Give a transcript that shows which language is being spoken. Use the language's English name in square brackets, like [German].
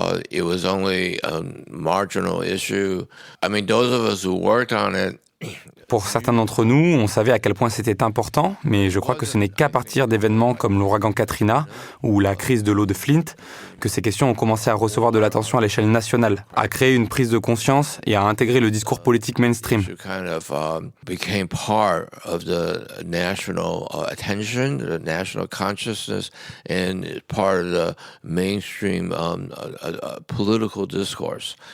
[English] It was only a marginal issue. I mean, those of us who worked on it. [French] Pour certains d'entre nous, on savait à quel point c'était important, mais je crois que ce n'est qu'à partir d'événements comme l'ouragan Katrina ou la crise de l'eau de Flint que ces questions ont commencé à recevoir de l'attention à l'échelle nationale, à créer une prise de conscience et à intégrer le discours politique mainstream. [English] Became part of the national attention, the national consciousness, and part of the mainstream political discourse.